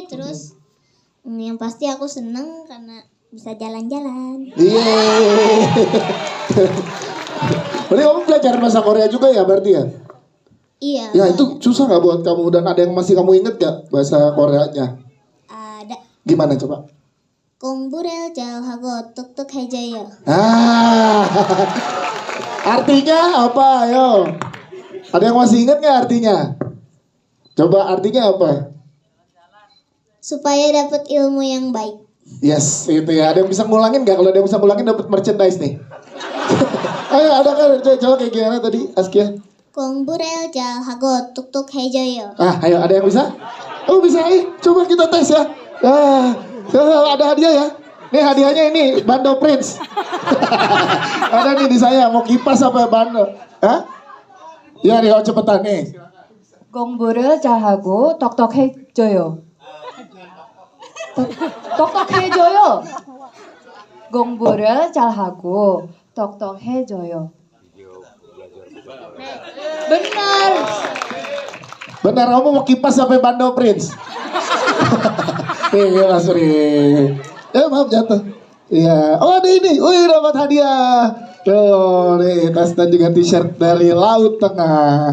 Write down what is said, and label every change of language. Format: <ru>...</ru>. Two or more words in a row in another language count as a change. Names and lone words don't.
<id>Terus yang pasti aku senang karena bisa jalan-jalan. Iya. Berarti kamu belajar bahasa Korea juga ya berarti ya? Iya. Ya itu susah gak buat kamu, dan ada yang masih kamu inget gak bahasa Koreanya? Ada. Gimana coba?</id> <ko>공부를 잘하고 똑똑해져요.</ko> <id>Artinya apa? Ayo. Ada yang masih inget gak artinya? Coba artinya apa? Supaya dapat ilmu yang baik. Yes, itu ya. Ada yang bisa ngulangin nggak? Kalau ada yang bisa ngulangin dapat merchandise nih. Ayo, ada kan? Coba kayak gimana tadi, Askia?</id> <ko>공부를 잘하고 똑똑해져요.</ko> <id>Ayo, ada yang bisa? Oh bisa, coba kita tes ya. Ada hadiah ya. Nih hadiahnya ini, Bando Prince. Ada nih di saya, mau kipas apa Bando? Hah? Ya nih, cepetan nih.</id> <ko>공부를 잘하고 똑똑해져요. 똑똑해져요. 공부를 잘하고 똑똑해져요.</ko> <id>Benar. Benar, kamu mau kipas sampai Bando Prince? Nih, Mas Ri. Maaf jatuh. Iya. Oh, ada ini. Wih, dapat hadiah. Tuh, nih, tas dan juga t-shirt dari Laut Tengah.</id>